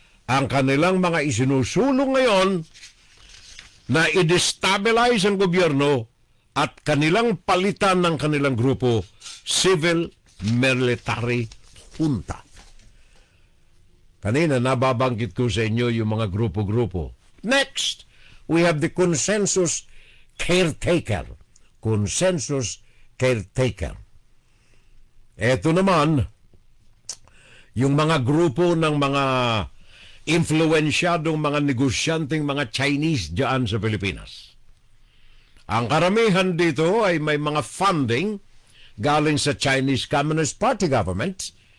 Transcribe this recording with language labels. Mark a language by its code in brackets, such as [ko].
[tl] Ang kanilang mga isinusulong ngayon na i-destabilize ang gobyerno at kanilang palitan ng kanilang grupo, civil military junta. Kanina nababanggit ko sa inyo yung mga grupo-grupo. [en] Next, we have the consensus caretaker. Consensus caretaker. [tl] Eto naman, yung mga grupo ng mga influensyadong mga negosyanteng mga Chinese diyan sa Pilipinas. Ang karamihan dito ay may mga funding galing sa Chinese Communist Party government.